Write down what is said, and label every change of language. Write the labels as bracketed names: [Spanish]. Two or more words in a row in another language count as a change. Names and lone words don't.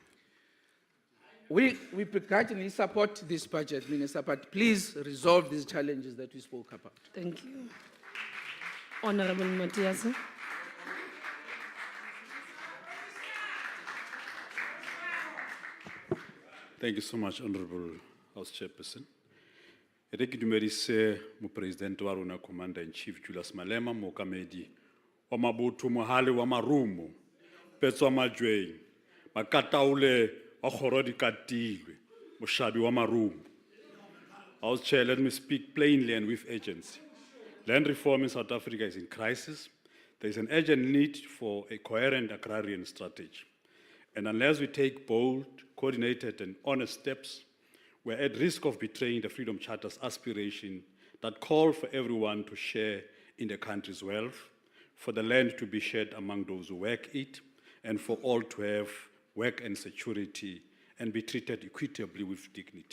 [English] We begrudgingly support this budget, Minister, but please resolve these challenges that we spoke about. Thank you. Honorable Matias. Thank you so much, Honorable House Chairperson. [Southern Sotho] E re ke dumedise Mopresidente wa rona [English] Commander-in-Chief [Southern Sotho] Julius Malema, mookamedi wa mabotho mohale wa marumo, Petso wa Majweng, Makataule wa kgoro di katilwe, moshabi wa marumo. [English] House Chair, let me speak plainly and with urgency. Land reform in South Africa is in crisis. There is an urgent need for a coherent agrarian strategy. And unless we take bold, coordinated and honest steps, we're at risk of betraying the Freedom Charter's aspiration that call for everyone to share in the country's wealth, for the land to be shared among those who work it, and for all to have work and security and be treated equitably with dignity.